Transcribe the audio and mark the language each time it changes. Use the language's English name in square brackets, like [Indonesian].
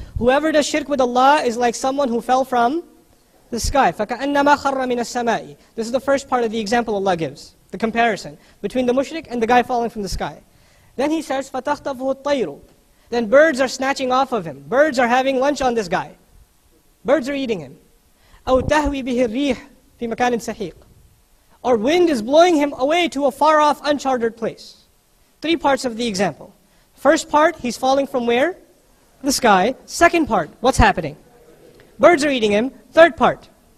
[English] Whoever does shirk with Allah is like someone who fell from the sky. [Arabic] فَكَأَنَّمَا خَرَّ مِنَ السَّمَاءِ. [English] This is the first part of the example Allah gives, the comparison between the mushrik and the guy falling from the sky. Then He says, [Arabic] فَتَخْطَفُهُ الطَّيْرُ. [English] Then birds are snatching off of him. Birds are having lunch on this guy. Birds are eating him. [Arabic] أَوْ تَهْوِي بِهِ الرِّيحِ فِي مَكَانٍ سَحِيقٍ. [English] Or wind is blowing him away to a far-off, uncharted place. Three parts of the example. First part, he's falling from where? The sky. Second part, what's happening? Birds are eating him. Third part.